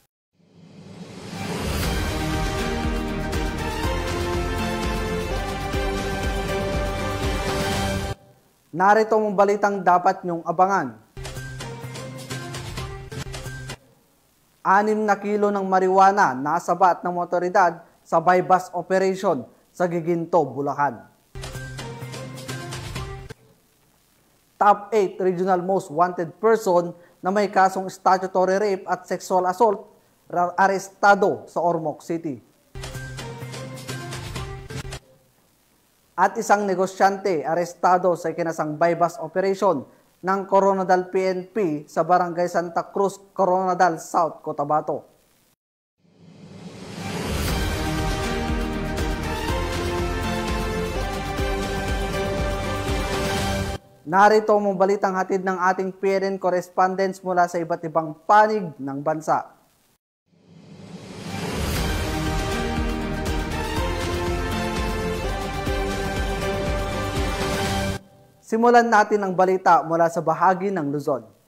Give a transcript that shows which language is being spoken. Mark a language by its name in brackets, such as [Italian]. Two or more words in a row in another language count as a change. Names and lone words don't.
[Filipino] Narito ang balitang dapat nyong abangan. 6 na kilo ng marijuana nasabat ng otoridad sa [English] bypass operation [Filipino] sa Giginto, Bulacan. [English] Top 8 regional most wanted person [Filipino] na may kasong [English] statutory rape [Filipino] at [English] sexual assault [Filipino] arestado sa Ormoc City. At isang negosyante arestado sa ikinasang [English] bypass operation [Filipino] ng Coronadal PNP sa Barangay Santa Cruz, Coronadal South, Cotabato. Narito ang balitang hatid ng ating PNN correspondents mula sa iba't ibang panig ng bansa. Simulan natin ang balita mula sa bahagi ng Luzon.